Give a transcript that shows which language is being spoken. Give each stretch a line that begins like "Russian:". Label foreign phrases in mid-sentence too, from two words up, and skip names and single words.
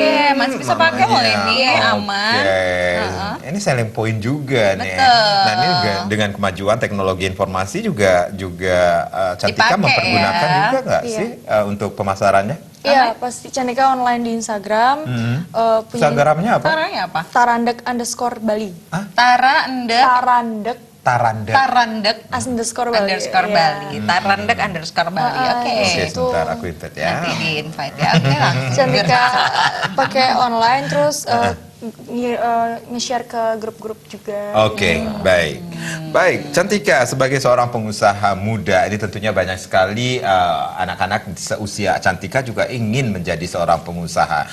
Indonesian: Oke, masih bisa pakai loh ini, aman. Oke. Ini
English: selling point
Indonesian: juga nih. Betul. Nah, ini juga dengan kemajuan teknologi informasi juga Cantika Dipakai mempergunakan ya. juga nggak Iya. sih untuk pemasarannya? Iya, pasti Cantika online di Instagram. Punya Instagramnya apa? Caranya apa? Tarandek_Bali. Tarandek Tarandek Taranda. Tarandek _Bali. underscore Iya. Bali. Tarandek underscore Bali. Oke. Oke, Itu. sebentar aku invite ya. Nanti di invite ya. Oke, langsung. Cantika pakai online terus nge-share ke grup-grup juga. Oke, baik. Baik, Cantika sebagai seorang pengusaha muda, ini tentunya banyak sekali anak-anak seusia Cantika juga ingin menjadi seorang pengusaha.